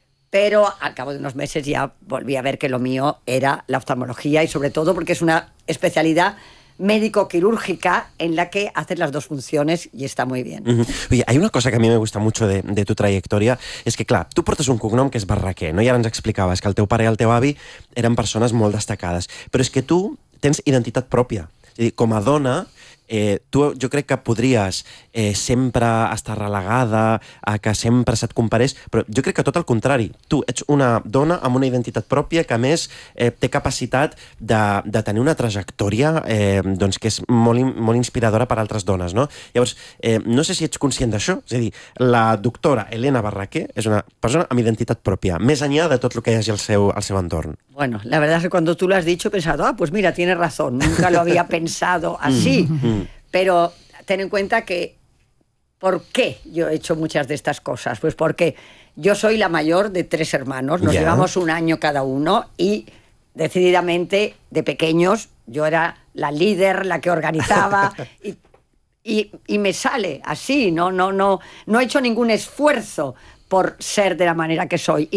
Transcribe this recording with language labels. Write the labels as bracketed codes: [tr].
[es] Pero al cabo de unos meses ya volví a ver que lo mío era la oftalmología y sobre todo porque es una especialidad médico-quirúrgica en la que haces las dos funciones y está muy bien. Oye, hay una cosa que a mí me gusta mucho de tu trayectoria, es que, claro, tú [ca] portas un cognom [es] que es Barraquer, ¿no? Y ahora nos explicabas que [ca] el teu pare [es] y [ca] el teu avi [es] eran personas muy destacadas, pero es que tú [ca] tens identitat pròpia. És a dir, com a dona, tu jo crec que podries sempre estar relegada, a que sempre se't comparés, però jo crec que tot el contrari. Tu ets una dona amb una identitat pròpia que, a més, té capacitat de tenir una trajectòria doncs que és molt, molt inspiradora per a altres dones, no? Llavors, no sé si ets conscient d'això. És a dir, la doctora Elena Barraquer és una persona amb identitat pròpia, més enllà de tot el que hi hagi al seu entorn. [es] Bueno, la verdad es que cuando tú lo has dicho he pensado, ah, pues mira, tienes razón, nunca lo había pensado así. Pero ten en cuenta que, ¿por qué yo he hecho muchas de estas cosas? Pues porque yo soy la mayor de tres hermanos, nos llevamos un año cada uno y decididamente de pequeños yo era la líder, la que organizaba y me sale así, no he hecho ningún esfuerzo por ser de la manera que soy.